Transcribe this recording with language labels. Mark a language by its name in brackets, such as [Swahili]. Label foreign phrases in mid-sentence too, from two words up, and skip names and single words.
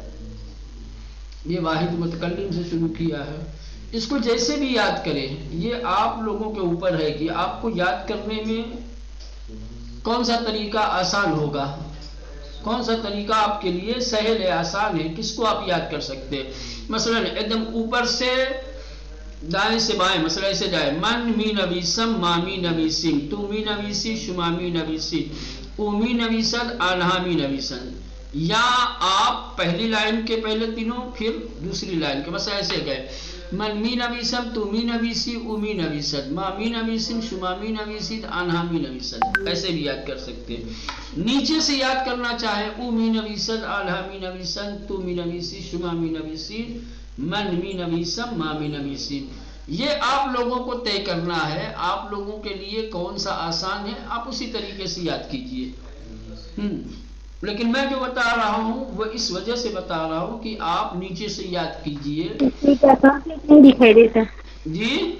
[Urdu] یہ واحد متکلم سے شروع کیا ہے، اس کو جیسے بھی یاد کریں، یہ آپ لوگوں کے اوپر ہے کہ آپ کو یاد کرنے میں کون سا طریقہ آسان ہوگا، کون سا طریقہ آپ کے لیے سہل ہے، آسان ہے، کس کو آپ یاد کر سکتے ہیں۔ مثلا ایک دم اوپر سے دائیں سے بائیں، مثلا ایسے جائے [Persian] من می نویسم ما می نویسیم، تو می نویسی شما می نویسی، او می نویسد آنہا می نویسن، [Urdu] یا آپ پہلی لائن کے پہلے تینوں پھر دوسری لائن کے، مثلا ایسے گئے [Persian] من می نویسم تو می نویسی او می نویسد، ما می نویسم شما می نویسید آنہا می نویسد، [Urdu] ایسے بھی یاد کر سکتے ہیں۔ نیچے سے یاد کرنا چاہے [Persian] او می نویسد آنہا می نویسد تو می نویسی شما می نویسید من می نویسم ما می نویسید، [Urdu] یہ آپ لوگوں کو طے کرنا ہے، آپ لوگوں کے لیے کون سا آسان ہے آپ اسی طریقے سے یاد کیجئے۔ لیکن میں جو بتا رہا ہوں وہ اس وجہ سے بتا رہا ہوں کہ آپ نیچے سے یاد کیجئے۔ نہیں دکھائی دیتا جی